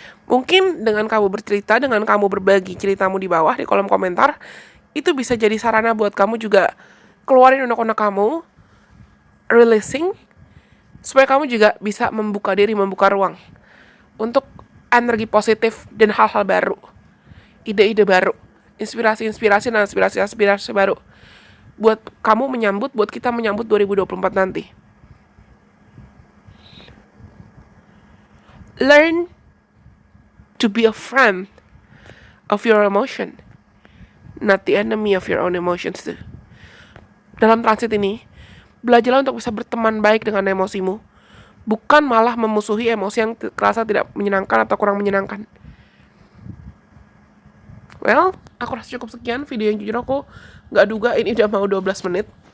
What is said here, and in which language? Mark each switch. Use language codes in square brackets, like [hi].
[id] Mungkin dengan kamu bercerita, dengan kamu berbagi ceritamu di bawah di kolom komentar, itu bisa jadi sarana buat kamu juga keluarin unek-unek kamu, releasing, supaya kamu juga bisa membuka diri, membuka ruang untuk energi positif dan hal-hal baru, ide-ide baru, inspirasi-inspirasi dan aspirasi-aspirasi baru buat kamu menyambut, buat kita menyambut 2024 nanti. [en] Learn to be a friend of your emotion, not the enemy of your own emotions too. [id] Dalam transit ini, belajarlah untuk bisa berteman baik dengan emosimu, bukan malah memusuhi emosi yang terasa tidak menyenangkan atau kurang menyenangkan. Well, aku rasa cukup sekian video yang jujur aku gak duga ini udah mau 12 menit.